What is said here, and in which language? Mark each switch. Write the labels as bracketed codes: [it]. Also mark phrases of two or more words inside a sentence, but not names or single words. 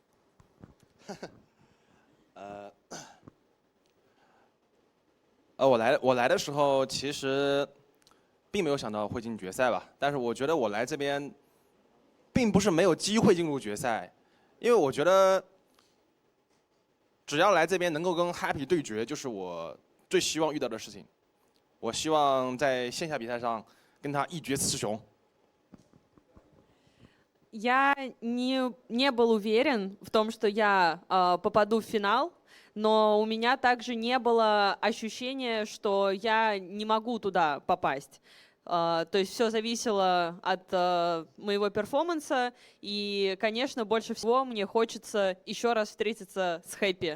[zh] 我来的时候其实并没有想到会进决赛吧，但是我觉得我来这边并不是没有机会进入决赛，因为我觉得只要来这边能够跟 Happy 对决，就是我最希望遇到的事情。我希望在线下比赛上跟他一决雌雄。 [ru] Я не был уверен в том, что я попаду в финал, но у меня также не было ощущения, что я не могу туда попасть. То есть все зависело от моего перформанса, и, конечно, больше всего мне хочется еще раз встретиться с Хэппи.